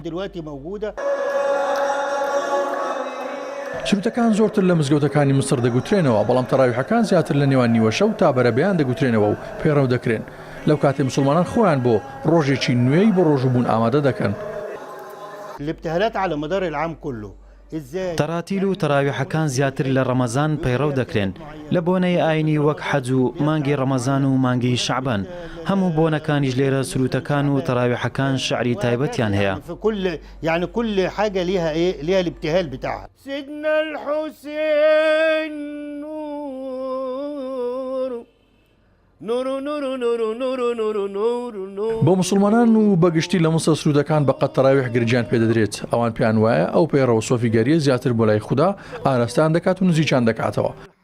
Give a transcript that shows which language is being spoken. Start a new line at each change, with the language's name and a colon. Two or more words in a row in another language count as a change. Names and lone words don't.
Central Kurdish: سروتەکان زۆرتر لە مزگەوتەکانی مسر دەگوترێنەوە بەڵام تەراویحەکان زیاتر لە نێوان نیوەشە و تا بەرەبەیان دەگوترێنەوە و پێڕەو دەکرێن لەو کاتێ مسلمانان خۆیان بۆ ڕۆژێکی نوێی بۆ ڕۆژبوون ئامادە دەکەن. تەراتیل و تەراویحەکان زیاتر لە ڕەمەزان پەیڕەو دەکرێن لە بۆنەی ئاینی وەک حەج و مانگی ڕەمەزان و مانگی شەعبان هەموو بۆنەکانیش لێرە سروتەکان و تەراویحەکان شعری تایبەتیان هەیە.
Arabic: يعني كل حاجة ليها ايه ليها الابتهال بتاعها. سيدنا الحسين
Central Kurdish: بۆ مسلمانان و بەگشتی لە مسر سرودەکان بەقەت تەراویح گرجیان پێدەدرێت ئەوان پێیان وایە ئەو پەیڕەوە سۆفیگەریە زیاتر بۆ لای خوددا ئاراستان دەکات و نزیکیان دەکاتەوە.